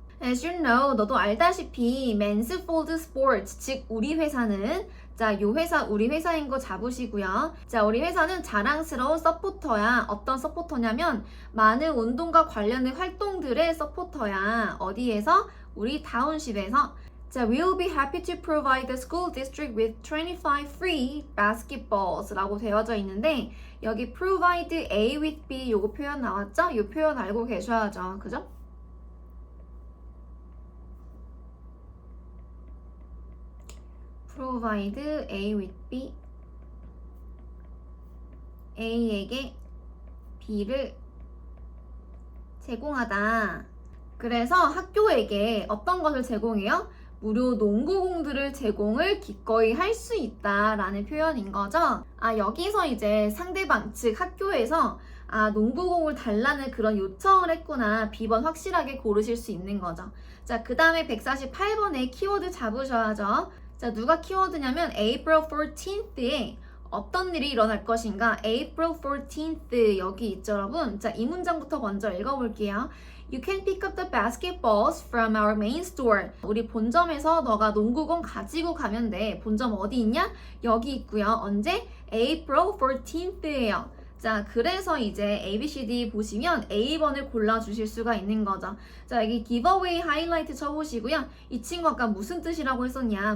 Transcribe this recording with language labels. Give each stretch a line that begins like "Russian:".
English: As you know,
Korean: 너도 알다시피 Mansfield Sports, 즉 우리 회사는, 자, 요 회사 우리 회사인 거 잡으시고요. 자, 우리 회사는 자랑스러운 서포터야. 어떤 서포터냐면 많은 운동과 관련된 활동들의 서포터야. 어디에서? 우리 다운십에서.
English: 자, we'll be happy to provide the school district with 25 free basketballs
Korean: 라고 되어져 있는데 여기
English: provide A with B
Korean: 요거 표현 나왔죠? 요 표현 알고 계셔야죠. 그죠?
English: provide A with B
Korean: A에게 B를 제공하다. 그래서 학교에게 어떤 것을 제공해요? 무료 농구공들을 제공을 기꺼이 할 수 있다라는 표현인 거죠. 아, 여기서 이제 상대방, 즉 학교에서 농구공을 달라는 그런 요청을 했구나. B번 확실하게 고르실 수 있는 거죠. 자, 그 다음에 148번에 키워드 잡으셔야죠. 자, 누가 키워드냐면 April 14th에 어떤 일이 일어날 것인가? April 14th 여기 있죠, 여러분. 자, 이 문장부터 먼저 읽어볼게요.
English: You can pick up the basketballs from our main store.
Korean: 우리 본점에서 너가 농구공 가지고 가면 돼. 본점 어디 있냐? 여기 있고요. 언제? April 14th예요. 자, 그래서 이제 ABCD 보시면 A번을 골라주실 수가 있는 거죠. 자, 여기 giveaway 하이라이트 쳐보시고요. 이 친구 아까 무슨 뜻이라고 했었냐?